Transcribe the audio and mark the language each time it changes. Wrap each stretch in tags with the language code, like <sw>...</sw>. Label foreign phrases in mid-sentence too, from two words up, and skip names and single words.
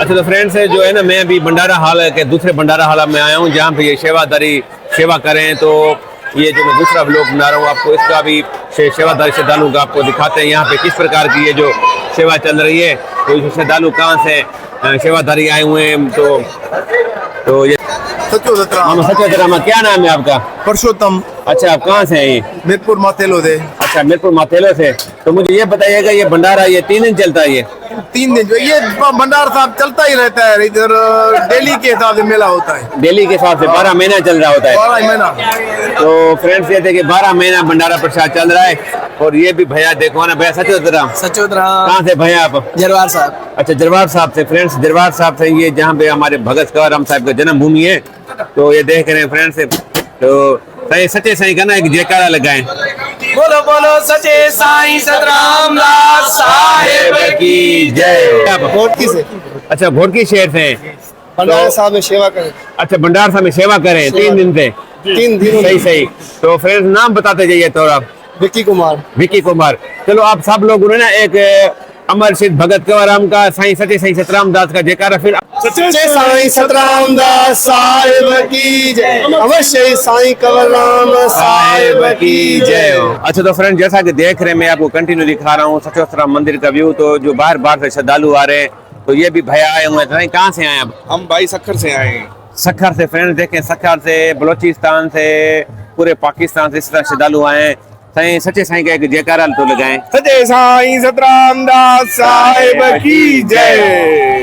<hi>अच्छा, तो फ्रेंड्स जो है ना, मैं अभी भंडारा हाल के दूसरे भंडारा हाल में आया हूँ, जहाँ पे ये सेवादारी सेवा करें। तो ये जो मैं दूसरा ब्लॉग बना रहा हूँ आपको, इसका भी सेवादारी श्रद्धालु का आपको दिखाते हैं यहाँ पे किस प्रकार की ये जो सेवा चल रही है। तो ये श्रद्धालु कहाँ से सेवादारी आए हुए हैं, तो ये सचो सतराम। सचो सतराम, क्या नाम है आपका? पुरुषोत्तम। अच्छा, आप कहाँ से हैं? ये मीरपुर माथेलो से। अच्छा, मीरपुर माथेलो से। तो मुझे ये बताइएगा, ये भंडारा ये 3 दिन चलता है? ये 3 दिन जो ये भंडार साहब चलता ही रहता है, इधर डेली के हिसाब से मेला होता है। डेली के हिसाब से 12 महीना चल रहा होता है। 12 महीना। तो फ्रेंड्स ये देखिए 12 महीना भंडारा प्रसाद चल रहा है। और ये भी भैया देखो ना, भैया सचो सतराम। कहाँ से भैया आप? जरवार साहब। अच्छा, जरवार साहब से। फ्रेंड्स जरवार साहब से, ये जहाँ पे हमारे भगत कवरराम साहब का जन्म भूमि है। तो ये देख रहे हैं फ्रेंड्स, तो सच्चे साईं का ना एक जयकारा लगाएं। बोलो बोलो सच्चे साईं सतराम दास साहिब की जय। घोटकी से। अच्छा, घोटकी शहर से हैं। भंडारा साहब में सेवा करें। अच्छा, भंडार साहब में सेवा करें 3 दिन से। 3 दिन। सही सही। तो फ्रेंड्स नाम बताते जाइए तो आप। विक्की कुमार। विक्की कुमार। चलो आप सब लोगों ने ना एक अमर सिद्ध भगत कवरराम का साईं सच्चे साईं सतराम दास का जयकारा फिर। सच्चे साईं सतराम दास साहिब की जय। अवश्य साईं कवरराम साहिब की जय। अच्छा, तो फ्रेंड जैसा कि देख रहे हैं, मैं आपको कंटिन्यू दिखा रहा हूँ सचो सतराम मंदिर का व्यू। तो जो बाहर बाहर से श्रद्धालु आ रहे हैं, तो ये भी भैया आए हुए हैं। कहाँ से आए आप? हम भाई सखर से आए हैं। सखर से। फ्रेंड्स देखें, सखर से, बलोचिस्तान से, पूरे पाकिस्तान से इस तरह श्रद्धालु आए हैं। साईं सच्चे साईं का एक जयकारा तो लगाएं। सच्चे साईं सतराम दास साहिब की जय।</hi>